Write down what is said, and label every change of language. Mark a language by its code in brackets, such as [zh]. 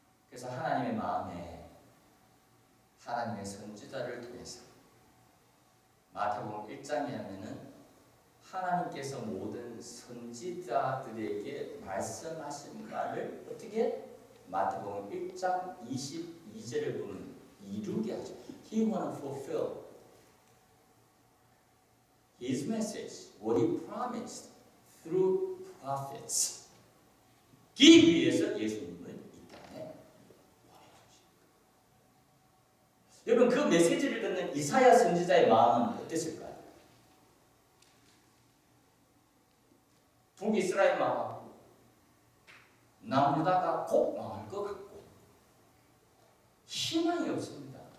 [ko] 그래서 하나님의 마음에 하나님의 선지자를 통해서 마태복음 1장에 하면은 하나님께서 모든 선지자들에게 말씀하신 말을 어떻게 마태복음 1장 22절을 보면 이루게 하죠. [en] He want to fulfill His message, what He promised through prophets. [ko] 이 위해서 예수님은 이 땅에 보내주십니다. 여러분 그 메시지를 듣는 이사야 선지자의 마음은 어땠을까요? 북이스라엘 망하고 남유다가 곧 망할 것 같고 희망이 없습니다.